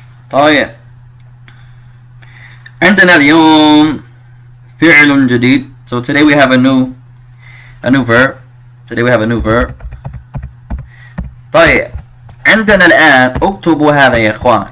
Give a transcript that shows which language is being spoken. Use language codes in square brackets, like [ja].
[ar] طيب عندنا اليوم فعل جديد. [en] So today we have a new verb. Today we have a new verb. [ar] طيب عندنا الآن اكتبوا هذا يا إخوان.